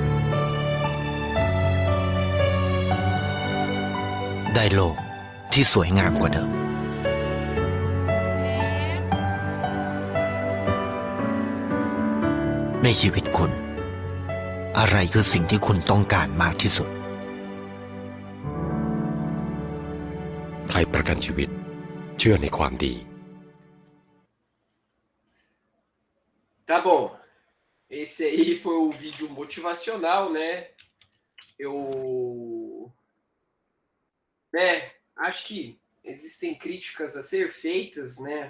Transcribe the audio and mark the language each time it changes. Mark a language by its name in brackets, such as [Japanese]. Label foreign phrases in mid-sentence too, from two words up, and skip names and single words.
[Thai] ได้โลกที่สวยงามกว่าเดิม ในชีวิตคุณ อะไรคือสิ่งที่คุณต้องการมากที่สุด ไทยประกันชีวิตเชื่อในความดี [Portuguese] Tá bom. Esse aí foi o vídeo motivacional, né? Acho que existem críticas a ser feitas, né?